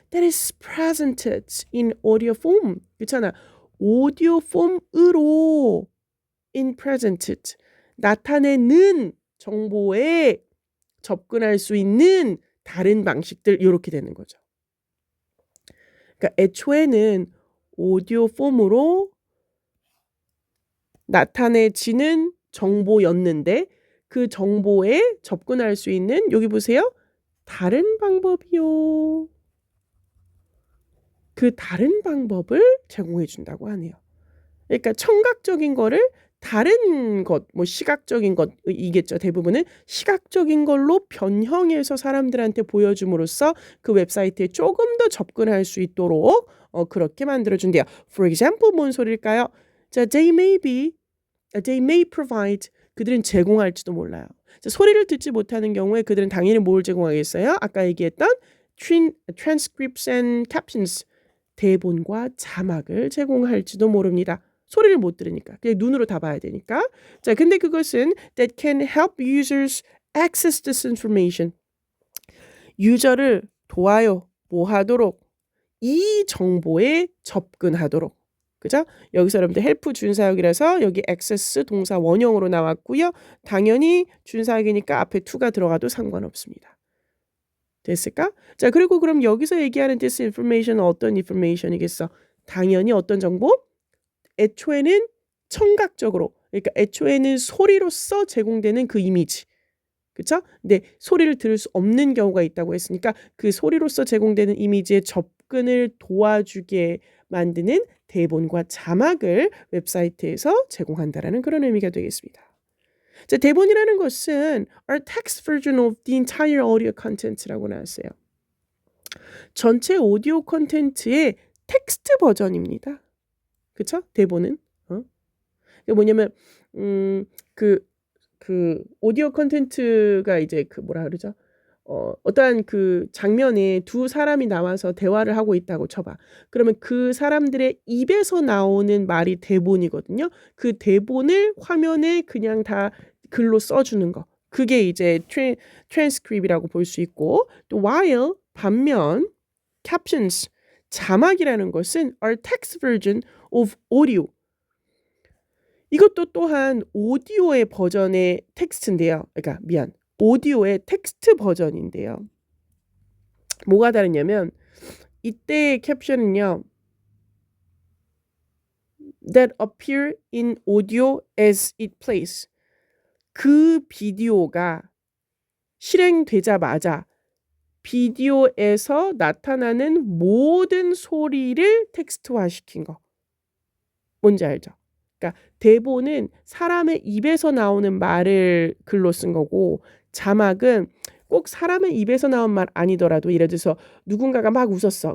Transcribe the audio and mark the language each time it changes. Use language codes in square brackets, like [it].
[en] that is presented in audio form. [ko] 그렇잖아. 오디오 폼으로 in presented, 나타내는 정보에 접근할 수 있는 다른 방식들 이렇게 되는 거죠. 그러니까 애초에는 오디오 폼으로 나타내지는 정보였는데 그 정보에 접근할 수 있는 여기 보세요. 다른 방법이요. 그 다른 방법을 제공해 준다고 하네요. 그러니까 청각적인 거를 다른 것, 뭐 시각적인 것이겠죠. 대부분은 시각적인 걸로 변형해서 사람들한테 보여줌으로써 그 웹사이트에 조금 더 접근할 수 있도록 그렇게 만들어준대요. [en] For example, [ko] 뭔 소리일까요? [en] 자, they may provide. [ko] 그들은 제공할지도 몰라요. 자, 소리를 듣지 못하는 경우에 그들은 당연히 뭘 제공하겠어요? 아까 얘기했던 [en] transcripts and captions. [ko] 대본과 자막을 제공할지도 모릅니다. 소리를 못 들으니까. 그냥 눈으로 다 봐야 되니까. 자, 근데 그것은 [en] that can help users access this information. [ko] 유저를 도와요. 뭐 하도록? 이 정보에 접근하도록. 그죠? 여기서 여러분들 help 준사역이라서 여기 access 동사 원형으로 나왔고요. 당연히 준사역이니까 앞에 to가 들어가도 상관없습니다. 됐을까? 자, 그리고 그럼 여기서 얘기하는 this information은 어떤 information이겠어? 당연히 어떤 정보? 애초에는 청각적으로, 그러니까 애초에는 소리로서 제공되는 그 이미지. 그쵸? 근데 소리를 들을 수 없는 경우가 있다고 했으니까 그 소리로서 제공되는 이미지에 접근을 도와주게 만드는 대본과 자막을 웹사이트에서 제공한다라는 그런 의미가 되겠습니다. 자, 대본이라는 것은 [en] a text version of the entire audio content [ko] 라고 나왔어요. 전체 오디오 콘텐츠의 텍스트 버전입니다. 그쵸? 대본은. 이게 뭐냐면 그 오디오 콘텐츠가 이제 그 뭐라 그러죠? 어떠한 그 장면에 두 사람이 나와서 대화를 하고 있다고 쳐봐. 그러면 그 사람들의 입에서 나오는 말이 대본이거든요. 그 대본을 화면에 그냥 다 글로 써주는 거. 그게 이제 transcript이라고 볼 수 있고, 또 while 반면 captions 자막이라는 것은 [en] are text version of audio. [ko] 이것도 또한 오디오의 버전의 텍스트인데요. 그러니까 오디오의 텍스트 버전인데요. 뭐가 다르냐면 이때의 캡션은요. [en] that appear in audio as it plays. [ko] 그 비디오가 실행되자마자 비디오에서 나타나는 모든 소리를 텍스트화시킨 거. 뭔지 알죠? 그러니까 대본은 사람의 입에서 나오는 말을 글로 쓴 거고 자막은 꼭 사람의 입에서 나온 말 아니더라도 예를 들어서 누군가가 막 웃었어.